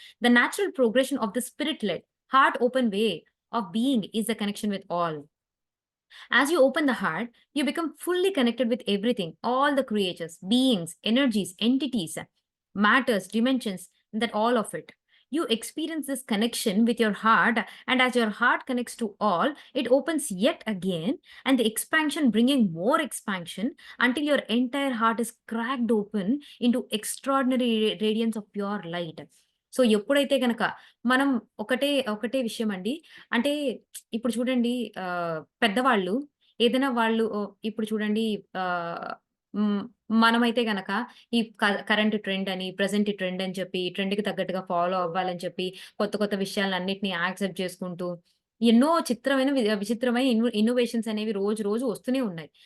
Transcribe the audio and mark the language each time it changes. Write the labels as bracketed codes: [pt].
[en] The natural progression of the spirit led, heart open way of being is the connection with all. As you open the heart, you become fully connected with everything, all the creatures, beings, energies, entities, matters, dimensions, that all of it. You experience this connection with your heart, and as your heart connects to all, it opens yet again, and the expansion bringing more expansion until your entire heart is cracked open into extraordinary radiance of pure light. [te] So, ఎప్పుడైతే గనక మనం ఒకటే విషయమండి. అంటే ఇప్పుడు చూడండి పెద్దవాళ్ళు ఏదైనా వాళ్ళు ఇప్పుడు చూడండి ఆహ్, హ్మ్. మనమైతే గనక ఈ కరెంట్ ట్రెండ్ అని, ప్రెజెంట్ ట్రెండ్ అని చెప్పి, ట్రెండ్‌కి తగ్గట్టుగా ఫాలో అవ్వాలని చెప్పి, కొత్త విషయాలన్నిటిని యాక్సెప్ట్ చేసుకుంటూ, ఎన్నో విచిత్రమైన ఇన్నోవేషన్స్ అనేవి రోజు రోజు వస్తూనే ఉన్నాయి.